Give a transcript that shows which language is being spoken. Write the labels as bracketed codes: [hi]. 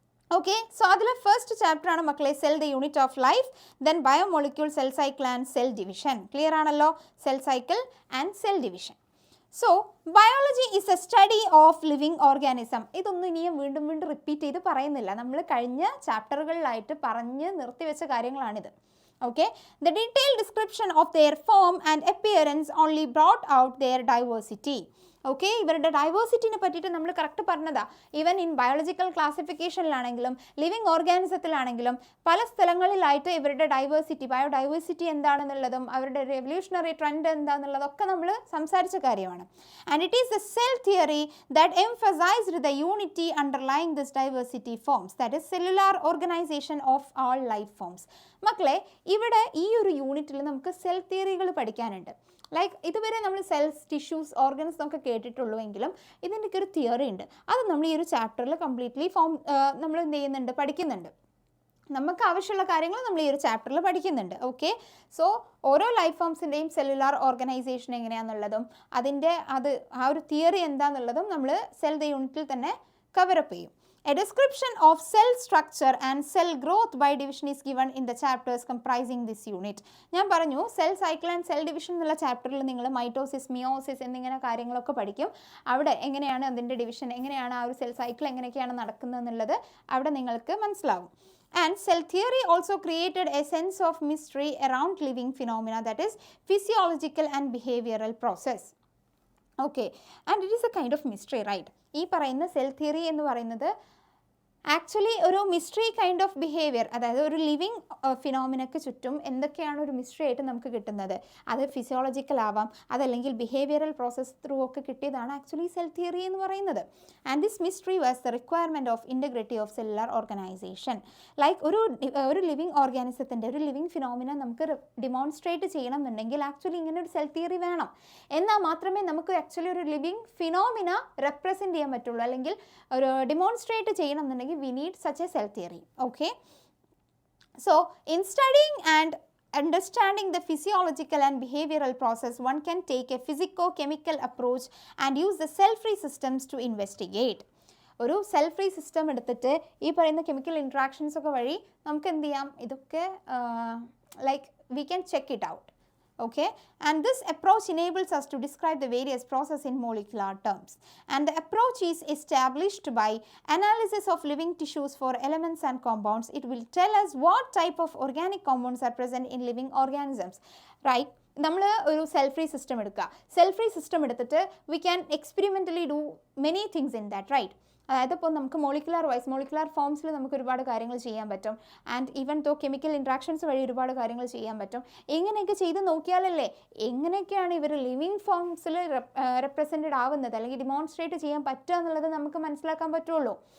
[ml] Okay, so അതിലെ first chapter ആണ് മക്കളെ cell the unit of life, then biomolecule, cell cycle and cell division. Clear ആണല്ലോ? [en] Cell cycle and cell division. So biology is a study of living organism. [ml] ഇതൊന്നും ഇനിയും വീണ്ടും വീണ്ടും repeat ചെയ്ത് പറയുന്നില്ല, നമ്മൾ കഴിഞ്ഞ ചാപ്റ്ററുകളിലായിട്ട് പറഞ്ഞ് നിർത്തിവെച്ച കാര്യങ്ങളാണിത്. [en] Okay, the detailed description of their form and appearance only brought out their diversity. [ml] Okay, ഇവരുടെ ഡൈവേഴ്സിറ്റിനെ പറ്റിയിട്ട് നമ്മൾ കറക്റ്റ് പറഞ്ഞതാ. ഈവൻ ഇൻ ബയോളജിക്കൽ ക്ലാസിഫിക്കേഷനിലാണെങ്കിലും ലിവിങ് ഓർഗാനിസത്തിലാണെങ്കിലും പല സ്ഥലങ്ങളിലായിട്ട് ഇവരുടെ ഡൈവേഴ്സിറ്റി, ബയോഡൈവേഴ്സിറ്റി എന്താണെന്നുള്ളതും അവരുടെ റെവല്യൂഷണറി ട്രെൻഡ് എന്താണെന്നുള്ളതൊക്കെ നമ്മൾ സംസാരിച്ച കാര്യമാണ്. [en] And it is the cell theory that emphasized the unity underlying this diversity forms, that is cellular organisation of all life forms. [ml] മക്കളെ, ഇവിടെ ഈ ഒരു യൂണിറ്റിൽ നമുക്ക് സെൽ തിയറികൾ പഠിക്കാനുണ്ട്. ലൈക്ക് ഇതുവരെ നമ്മൾ സെൽസ്, ടിഷ്യൂസ്, ഓർഗൻസ് എന്നൊക്കെ കേട്ടിട്ടുള്ളൂ എങ്കിലും ഇതിൻ്റെയൊക്കെ ഒരു തിയറി ഉണ്ട്. അത് നമ്മൾ ഈ ഒരു ചാപ്റ്ററിൽ കംപ്ലീറ്റ്ലി നമ്മൾ എന്ത് ചെയ്യുന്നുണ്ട്? പഠിക്കുന്നുണ്ട്. നമുക്ക് ആവശ്യമുള്ള കാര്യങ്ങൾ നമ്മൾ ഈ ഒരു ചാപ്റ്ററിൽ പഠിക്കുന്നുണ്ട്. ഓക്കെ, സോ ഓരോ ലൈഫ് ഫോംസിൻ്റെയും സെല്ലുലാർ ഓർഗനൈസേഷൻ എങ്ങനെയാണെന്നുള്ളതും അതിൻ്റെ ആ ഒരു തിയറി എന്താണെന്നുള്ളതും നമ്മൾ സെൽ ദ യൂണിറ്റിൽ തന്നെ കവറപ്പ് ചെയ്യും. [en] A description of cell structure and cell growth by division is given in the chapters comprising this unit. [ml] ഞാൻ പറഞ്ഞു cell cycle and cell division എന്നുള്ള ചാപ്റ്ററിൽ നിങ്ങൾ മൈറ്റോസിസ്, മിയോസിസ് എന്നിങ്ങനെ കാര്യങ്ങളൊക്കെ പഠിക്കും. അവിടെ എങ്ങനെയാണ് അതിൻ്റെ ഡിവിഷൻ, എങ്ങനെയാണ് ആ ഒരു സെൽ സൈക്കിൾ എങ്ങനെയൊക്കെയാണ് നടക്കുന്നത് എന്നുള്ളത് അവിടെ നിങ്ങൾക്ക് മനസ്സിലാവും. [en] And cell theory also created a sense of mystery around living phenomena, that is physiological and behavioral process. Okay, and it is a kind of mystery, right? [ml] ഈ പറയുന്ന സെൽ തിയറി എന്ന് പറയുന്നത് ആക്ച്വലി ഒരു മിസ്റ്ററി കൈൻഡ് ഓഫ് ബിഹേവിയർ, അതായത് ഒരു living ഫിനോമിനക്ക് ചുറ്റും എന്തൊക്കെയാണ് ഒരു മിസ്റ്ററി ആയിട്ട് നമുക്ക് കിട്ടുന്നത്. അത് ഫിസിയോളജിക്കൽ ആവാം, അതല്ലെങ്കിൽ ബിഹേവിയറൽ പ്രോസസ് ത്രൂ ഒക്കെ കിട്ടിയതാണ് ആക്ച്വലി സെൽ തിയറി എന്ന് പറയുന്നത്. [en] And this mystery was the requirement of integrity of cellular organisation. [ml] Like ഒരു ലിവിങ് ഓർഗാനിസത്തിൻ്റെ ഒരു ലിവിങ് ഫിനോമിന നമുക്ക് ഡിമോൺസ്ട്രേറ്റ് ചെയ്യണം എന്നുണ്ടെങ്കിൽ ആക്ച്വലി ഇങ്ങനെ ഒരു സെൽ തിയറി വേണം. എന്നാൽ മാത്രമേ നമുക്ക് ആക്ച്വലി ഒരു ലിവിങ് ഫിനോമിന റെപ്രസെൻറ്റ് ചെയ്യാൻ പറ്റുള്ളൂ, അല്ലെങ്കിൽ ഒരു ഡിമോൺസ്ട്രേറ്റ് ചെയ്യണം എന്നുണ്ടെങ്കിൽ [en] we need such a cell theory. Okay, so in studying and understanding the physiological and behavioral process, one can take a physico-chemical approach and use the cell-free systems to investigate. [ml] ഒരു cell free system എടുത്തിട്ട് ഈ പറയുന്ന chemical interactions ഒക്കെ വഴി നമുക്ക് എന്ത് ചെയ്യാം? ഇതൊക്കെ like [en] We can check it out. Okay, and this approach enables us to describe the various processes in molecular terms. And the approach is established by analysis of living tissues for elements and compounds. It will tell us what type of organic compounds are present in living organisms, right? [ml] നമ്മൾ ഒരു cell free system എടുക്കുക. [en] Cell free system എടുത്തിട്ട് we can experimentally do many things in that, right? [ml] അതായത് ഇപ്പോൾ നമുക്ക് molecular ഫോംസിൽ നമുക്ക് ഒരുപാട് കാര്യങ്ങൾ ചെയ്യാൻ പറ്റും. And even though chemical interactions വഴി ഒരുപാട് കാര്യങ്ങൾ ചെയ്യാൻ പറ്റും. എങ്ങനെയൊക്കെ ചെയ്ത് നോക്കിയാലല്ലേ എങ്ങനെയൊക്കെയാണ് ഇവർ ലിവിങ് ഫോംസിൽ റെപ്രസെൻറ്റഡ് ആവുന്നത് അല്ലെങ്കിൽ ഡിമോൺസ്ട്രേറ്റ് ചെയ്യാൻ പറ്റുക എന്നുള്ളത് നമുക്ക് മനസ്സിലാക്കാൻ പറ്റുള്ളൂ.